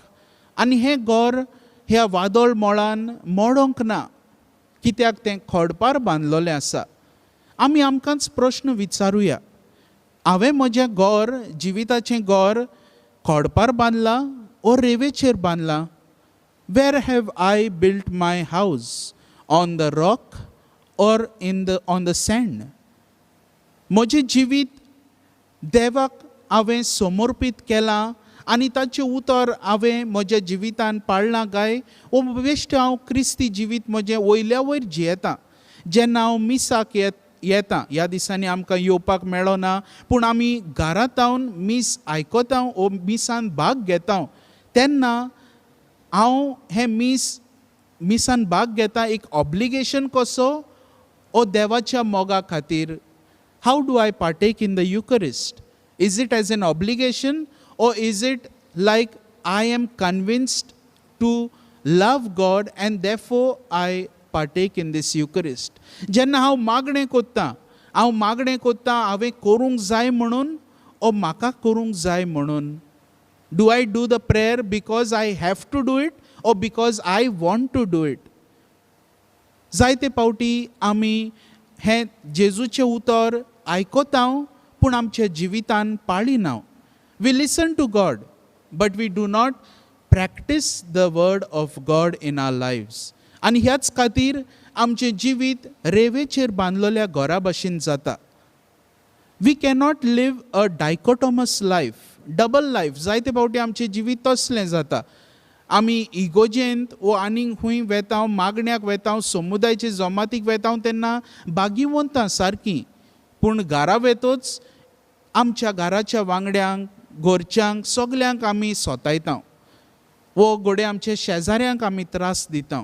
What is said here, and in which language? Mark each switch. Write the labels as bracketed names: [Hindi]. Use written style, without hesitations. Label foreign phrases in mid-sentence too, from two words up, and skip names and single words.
[Konkani] आनी हें घर ह्या वादळ मोळान मोडोंक ना, कित्याक तें खोडपार बांदलोलें आसा. आमी आमकांच प्रश्न विचारुया, हांवें म्हजें घर, जिविताचें घर खोडपार बांदलां ओ रेंवेचेर बांदलां? [English] Where have I built my house, on the rock or on the sand? [Konkani] म्हजें जिवीत देवाक हांवें समर्पीत केलां आनी ताचें उतर हांवें म्हज्या जिवितान पाळलां काय, ओ बेश्टें हांव क्रिस्ती जिवीत म्हजें वयल्या वयर जियेतां? जेन्ना हांव मिसाक येता, ह्या दिसांनी आमकां येवपाक मेळना, पूण आमी घरांत रावन मीस आयकता ओ मिसान भाग घेता, तेन्ना हांव हें मिसान भाग घेता एक ऑब्लिगेशन कसो ओ देवाच्या मोगा खातीर? [English] How do I partake in the Eucharist? is it as an obligation or is it like I am convinced to love God and therefore I partake in this Eucharist? [Konkani] जेन्ना हांव मागणें कोत्तां हांवें करूंक जाय म्हणून ओ म्हाका करूंक जाय म्हणून? [English] Do I do the prayer because I have to do it ओ because I want to do it? [Konkani] जायते पावटी आमी हें जेजूचें उतर आयकता पूण आमच्या जिवितान पाळिना. [English] We listen to God, but we do not practice the word of God in our lives. [Konkani] आनी ह्याच खातीर आमचें जिवीत रेंवेचेर बांदलोल्या घरा भाशेन जाता. [English] We cannot live a dichotomous life, double life. [Konkani] जायते फावटी आमचें जिवीत तसलें जाता. आमी इगोजेंत वो आनीक खूंय वेता, मागण्याक वेता, समुदायाचे जमातीक वेता, तेन्ना बागीवंतां सारकीं, पूण घरा वेतोच आमच्या घराच्या वांगड्यांक, घरच्यांक, सगल्यांक आमी सोतायता, वो घोडे आमच्या शेजाऱ्यांक आमी त्रास दिता.